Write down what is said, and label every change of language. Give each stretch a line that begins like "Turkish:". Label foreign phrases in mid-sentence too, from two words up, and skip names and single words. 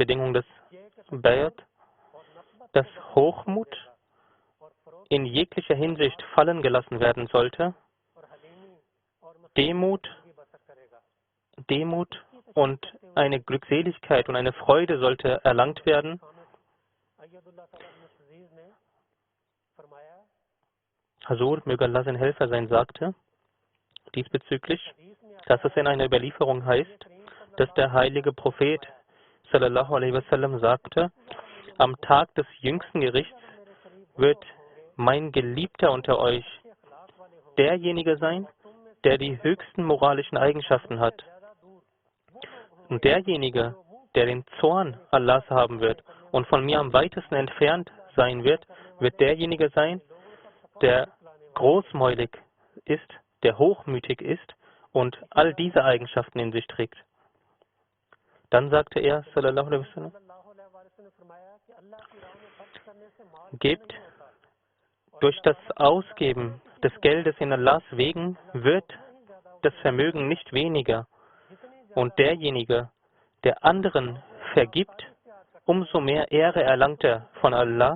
German: Bedingung des Bayat, dass Hochmut in jeglicher Hinsicht fallen gelassen werden sollte, Demut und eine Glückseligkeit und eine Freude sollte erlangt werden. Hazur, möge Allah sein Helfer sein, sagte diesbezüglich, dass es in einer Überlieferung heißt, dass der heilige Prophet
Arabic: صلى الله عليه وسلم
German: sagte, am Tag des jüngsten Gerichts wird mein Geliebter unter euch derjenige sein, der die höchsten moralischen Eigenschaften hat. Und derjenige, der den Zorn Allahs haben wird und von mir am weitesten entfernt sein wird, wird derjenige sein, der großmäulig ist, der hochmütig ist und all diese Eigenschaften in sich trägt. Dann sagte er,
Arabic: صلى الله عليه وسلم,
German: gebt durch das Ausgeben des Geldes in Allahs Wegen wird das Vermögen nicht weniger. Und derjenige, der anderen vergibt, umso mehr Ehre erlangt er von Allah.